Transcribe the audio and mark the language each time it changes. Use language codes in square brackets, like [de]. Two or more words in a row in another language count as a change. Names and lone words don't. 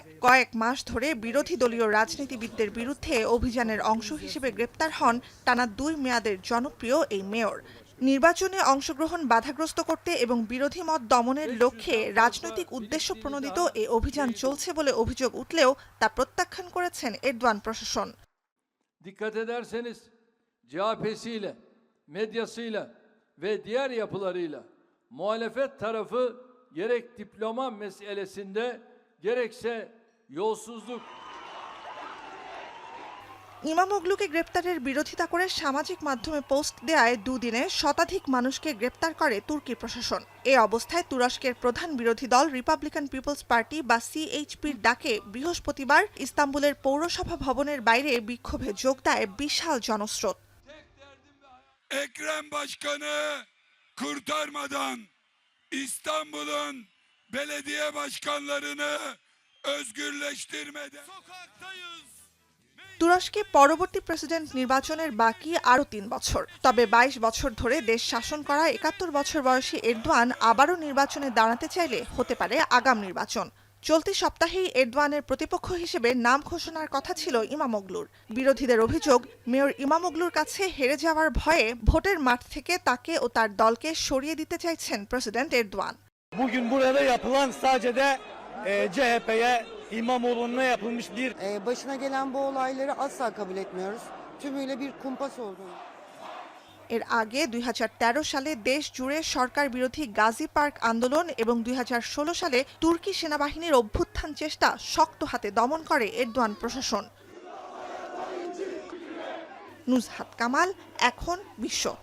[bn] কয়েক মাস ধরে বিরোধী দলীয় রাজনীতিবিদদের বিরুদ্ধে অভিযানের অংশ হিসেবে গ্রেপ্তার হন টানা 2 মেয়াদের জনপ্রিয় এই মেয়র। নির্বাচনে অংশগ্রহণ বাধাগ্রস্ত করতে এবং বিরোধী মত দমনের লক্ষ্যে রাজনৈতিক উদ্দেশ্য প্রণোদিত এই অভিযান চলছে বলে অভিযোগ উঠলেও তা প্রত্যাখ্যান করেছেন এরদোয়ান প্রশাসন। [tr] Dikkat ederseniz CHP'siyle, medyasıyla ve diğer yapılarıyla muhalefet tarafı gerek diploma meselesinde gerekse yolsuzluk [bn] ইমামোগলুকে গ্রেপ্তারের বিরোধিতা করে সামাজিক মাধ্যমে পোস্ট দেয়ায় দুদিনে শতাধিক মানুষকে গ্রেপ্তার করে তুর্কি প্রশাসন। এ অবস্থায় তুরস্কের প্রধান বিরোধী দল রিপাবলিকান পিপলস পার্টি বা সিএইচপির ডাকে বৃহস্পতিবার ইস্তাম্বুলের পৌরসভা ভবনের বাইরে বিক্ষোভে যোগ দেয় বিশাল জনস্রোত। [tr] Ekrem Başkan'ı kurtarmadan İstanbul'un belediye başkanlarını özgürleştirmeden sokaktayız. [bn] তুরস্কে পরবর্তী প্রেসিডেন্ট নির্বাচনের বাকি আরও 3 বছর। তবে 22 বছর ধরে দেশ শাসন করা 71 বছর বয়সী এরদোয়ান আবারও নির্বাচনে দাঁড়াতে চাইলে হতে পারে আগাম নির্বাচন। চলতি সপ্তাহেই এরদোয়ানের প্রতিপক্ষ হিসেবে নাম ঘোষণার কথা ছিল ইমামোগলুর। বিরোধীদের অভিযোগ, মেয়র ইমামোগলুর কাছে হেরে যাওয়ার ভয়ে ভোটের মাঠ থেকে তাকে ও তার দলকে সরিয়ে দিতে চাইছেন প্রেসিডেন্ট এরদোয়ান। [tr] Bugün burada yapılan sadece de CHP'ye İmamoğlu'na yapılmış bir Başına gelen bu olayları asla kabul etmiyoruz. Tümüyle bir kumpas olduğunu. [bn] এর আগে 2013 সালে দেশ জুড়ে সরকার বিরোধী গাজী পার্ক আন্দোলন এবং 2016 সালে তুর্কি সেনাবাহিনীর অভ্যুত্থান চেষ্টা শক্ত হাতে দমন করে এরদোয়ান প্রশাসন। নুজহাত কামাল, এখন বিশ্ব।